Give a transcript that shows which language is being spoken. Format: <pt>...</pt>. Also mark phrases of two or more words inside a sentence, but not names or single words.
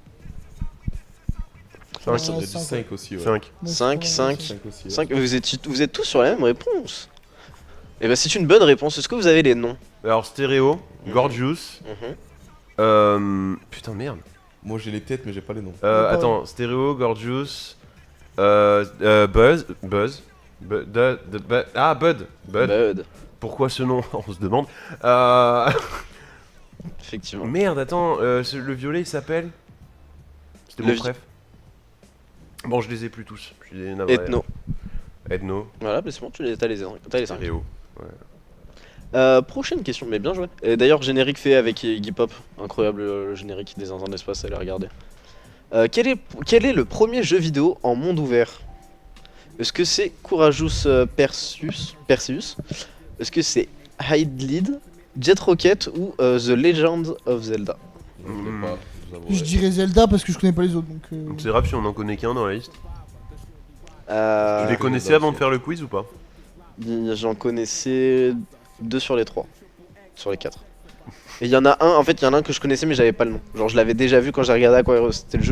<fr>Moi, Cinq. j'aurais dit Cinq, 5 aussi. Ouais. 5. Moi, 5, je 5. pense 5 aussi. Ouais. 5, vous êtes tous sur la même réponse. Et bah c'est une bonne réponse. Est-ce que vous avez les noms? Alors stéréo, Mhm. Gorgeous. Putain merde. Moi, j'ai les têtes, mais j'ai pas les noms. Attends, stéréo, Gorgeous. Bud. Ah, Bud. Bud, Pourquoi ce nom? On se demande. effectivement. Merde, attends, le violet il s'appelle? C'était Le mon vi- préf. Bon, je les ai plus tous. Je suis navré. Ethno. Ethno, Voilà, bah c'est bon, t'as les 5. stéréo. Prochaine question, mais bien joué. Et d'ailleurs, générique fait avec Iggy Pop. Incroyable le générique des zinzins d'espace, allez regarder. Quel est le premier jeu vidéo en monde ouvert? Est-ce que c'est Courageous Perseus? Est-ce que c'est Hide Lead, Jet Rocket ou The Legend of Zelda? Je l'ai pas, je vous avouerai. Je dirais Zelda parce que je connais pas les autres. Donc, C'est grave si on en connaît qu'un dans la liste. Euh, Tu les connaissais Zelda avant de aussi. faire le quiz ou pas? J'en connaissais 2 sur les 3. Sur les 4. Et il y en a un, en fait, il y en a un que je connaissais mais j'avais pas le nom. Genre, je l'avais déjà vu quand j'ai regardé à quoi c'était le jeu.</fr>